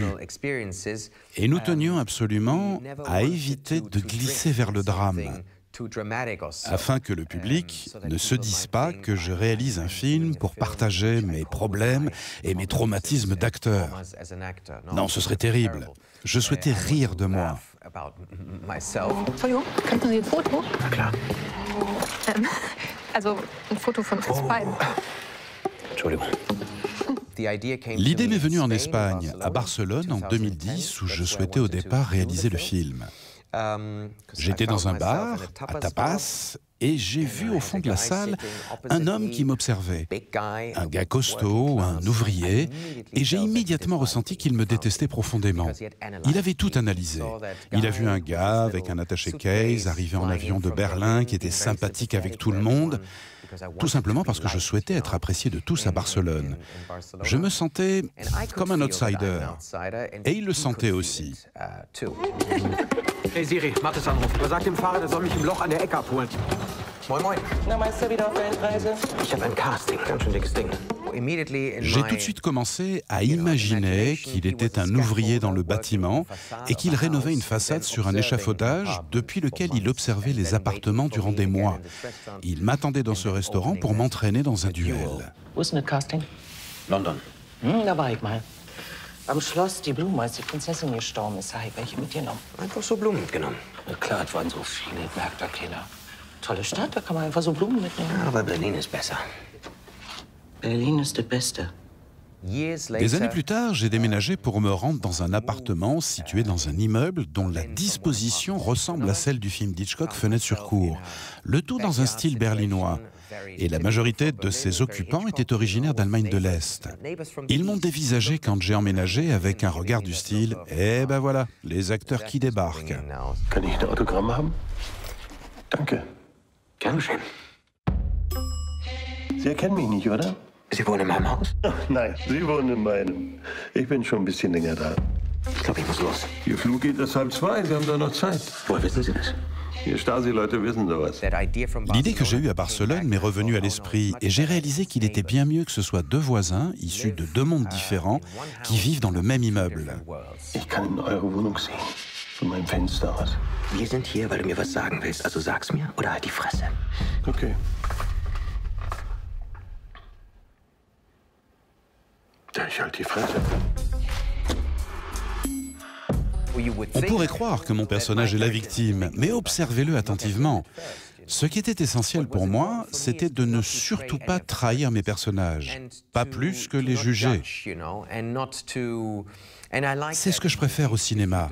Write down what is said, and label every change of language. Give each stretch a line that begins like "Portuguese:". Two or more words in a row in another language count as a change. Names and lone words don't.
French: Et nous tenions absolument à éviter de glisser vers le drame, afin que le public ne se dise pas que je réalise un film pour partager mes problèmes et mes traumatismes d'acteur. Non, ce serait terrible. Je souhaitais rire de moi.
German: Entschuldigung, kannst du ein Foto? Na klar. Also ein Foto von uns beiden. Entschuldigung.
French: L'idée m'est venue en Espagne, à Barcelone, en 2010, où je souhaitais au départ réaliser le film. J'étais dans un bar, à tapas, et j'ai vu au fond de la salle un homme qui m'observait. Un gars costaud, un ouvrier, et j'ai immédiatement ressenti qu'il me détestait profondément. Il avait tout analysé. Il a vu un gars avec un attaché-case arrivé en avion de Berlin qui était sympathique avec tout le monde, tout simplement parce que je souhaitais être apprécié de tous à Barcelone. Je me sentais comme un outsider, et il le sentait aussi.
German: Hey Siri, Mattes Anruf. Sag dem Fahrer, der soll mich im Loch an der Ecke abholen. Moin, moin. Na, Meister, wieder auf Weltreise? Ich hab ein Casting, ganz schön dickes Ding.
French: J'ai tout de suite commencé à imaginer qu'il était un ouvrier dans le bâtiment et qu'il rénovait une façade sur un échafaudage depuis lequel il observait les appartements durant des mois. Il m'attendait dans ce restaurant pour m'entraîner dans un duel.
German: Wo ist denn das Casting? London. Da war ich mal. Am Schloss die Blume, als die Prinzessin gestorben ist, habe ich welche mitgenommen. Einfach so Blumen mitgenommen. Na klar, es waren so viele, merkt da keiner. Tolle Stadt, da kann man einfach so Blumen mitnehmen. Ja, aber Berlin ist besser. Berlin ist das Beste.
French: Des années plus tard, j'ai déménagé pour me rendre dans un appartement situé dans un immeuble dont la disposition ressemble à celle du film d'Hitchcock, Fenêtre sur cour. Le tout dans un style berlinois. Et la majorité de ses occupants étaient originaires d'Allemagne de l'Est. Ils m'ont dévisagé quand j'ai emménagé avec un regard du style « Eh ben voilà, les acteurs qui débarquent ».
German: Kann ich ein Autogramm haben? Danke. Gern geschehen. Sie erkennen mich nicht, oder? Sie wohnen in meinem Haus? Nein, Sie wohnen in meinem. Ich bin schon ein bisschen länger da. Ich glaube, ich muss los. Ihr Flug geht erst 1:30, Sie haben da noch Zeit. Woher wissen Sie das? Die Stasi-Leute wissen sowas.
French: L'idée que j'ai eue à Barcelone m'est revenue à l'esprit et j'ai réalisé qu'il était bien mieux que ce soit deux voisins, issus de deux mondes différents, qui vivent dans le même immeuble.
German: Ich kann in eure Wohnung sehen. Von meinem Fenster aus. Wir sind hier, weil du mir was sagen willst. Also sag's mir oder halt die Fresse. Okay. Ich halte die Fresse.
French: On pourrait croire que mon personnage est la victime, mais observez-le attentivement. Ce qui était essentiel pour moi, c'était de ne surtout pas trahir mes personnages, pas plus que les juger. C'est ce que je préfère au cinéma.